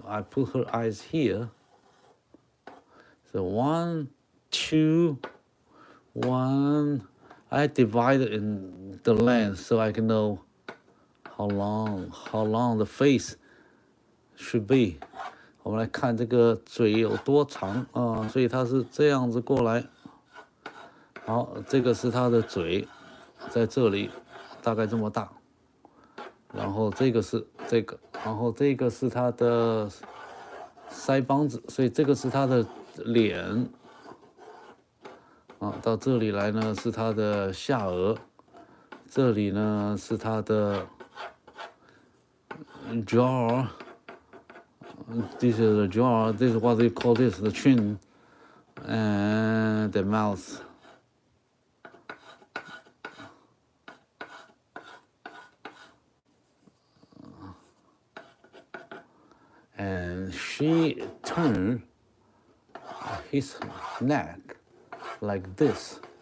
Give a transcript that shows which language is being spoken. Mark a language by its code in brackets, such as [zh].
[en] I put her eyes here. So 1, 2, 1. I divide it in the length so I can know how long the face should be. [zh] 我们来看这个嘴有多长啊，所以它是这样子过来。好，这个是它的嘴。在这里大概这么大，然后这个是这个，然后这个是它的腮帮子，所以这个是它的脸啊。到这里来呢是它的下颚，这里呢是它的 [en] jaw. This is the jaw. This is what they call this the chin and the mouth. And she turned his neck like this.